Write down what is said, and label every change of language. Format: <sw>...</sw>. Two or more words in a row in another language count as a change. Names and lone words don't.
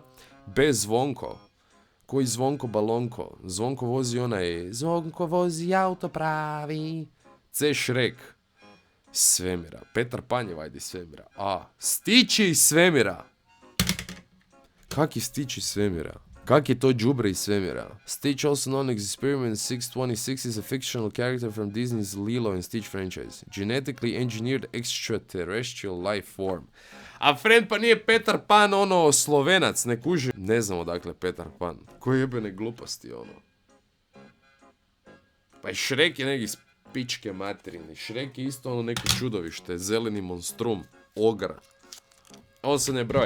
<hr>B. Zvonko. Koji Zvonko Balonko? Zvonko vozi onaj... Zvonko vozi auto pravi. C. Shrek. Svemira. Petar Pan je vajde iz svemira. A. Stitch je iz svemira. Kak je Stitch iz svemira? Kak je to đubre iz svemira?</hr> <en>Stitch, also known as Experiment 626, is a fictional character from Disney's Lilo and Stitch franchise. Genetically engineered extraterrestrial life form. A friend,</en> <hr>pa nije Petar Pan ono Slovenac, ne kuži. Ne znam odakle Petar Pan. Koje jebene gluposti ono. Pa i Shrek je neki iz pičke materini. Shrek je isto ono neko čudovište, zeleni monstrum, ogar. Ovo se ne broji.</hr>